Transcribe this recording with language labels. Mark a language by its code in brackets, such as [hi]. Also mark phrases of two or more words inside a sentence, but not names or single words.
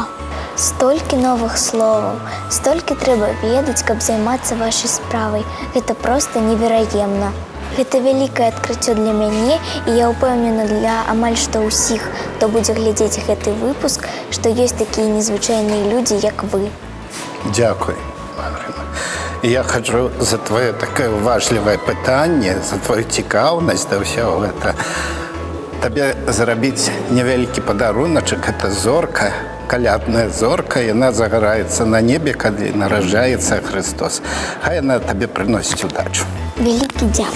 [be] Столькі новых словаў, столькі трэба ведаць, каб займацца вашай справай. Гэта проста невераемна. Гэта вялікае адкрыццё для мяне, і я ўпэўнена для амаль што ўсіх, хто будзе глядзець гэты выпуск, што ёсць такія незвычайныя людзі, як вы. Дзякуй, Марына. Я хочу [uk] за твоє таке уважліве [be] пытанне, за твою цікаўнасць да ўсяго гэта. Табе зрабіць невялікі падаруначак, гэта зорка, калядная зорка, яна загараецца на небе, калі нараджаецца Христос. Хай яна табе прыносіць удачу.